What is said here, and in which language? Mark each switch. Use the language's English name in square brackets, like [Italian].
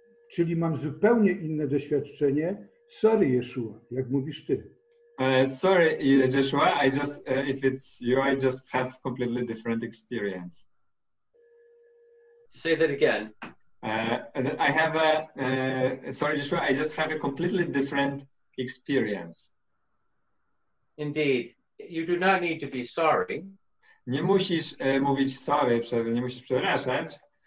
[Polish] Czyli mam zupełnie inne doświadczenie. Sorry, Jeshua, jak mówisz ty. [English] Sorry, Jeshua, if it's you, I just have completely different experience. Say that again. I have sorry, Jeshua, I just have a completely different experience. Indeed, you do not need to be sorry. [Polish] Nie musisz mówić sorry, nie musisz przepraszać.